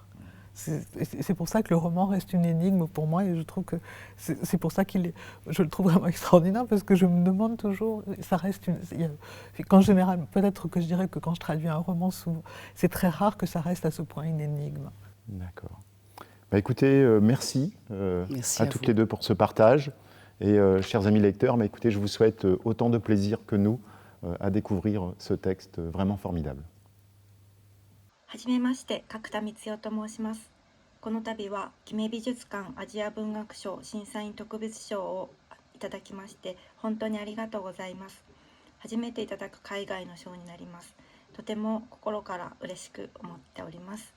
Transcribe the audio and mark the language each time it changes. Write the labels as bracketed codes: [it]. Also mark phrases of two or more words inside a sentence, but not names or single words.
[fr] C'est pour ça que le roman reste une énigme pour moi, et je trouve que c'est pour ça je le trouve vraiment extraordinaire, parce que je me demande toujours, ça reste quand généralement, peut-être que je dirais que quand je traduis un roman, c'est très rare que ça reste à ce point une énigme. D'accord. Bah écoutez, merci, Merci à à toutes vous. les deux pour ce partage. Et chers amis lecteurs, bah écoutez, je vous souhaite autant de plaisir que nous à découvrir ce texte vraiment formidable. [ja] はじめまして、角田光代と申します。この度は記名美術館アジア文学賞審査員特別賞をいただきまして本当にありがとうございます。初めていただく海外の賞になります。とても心から嬉しく思っております。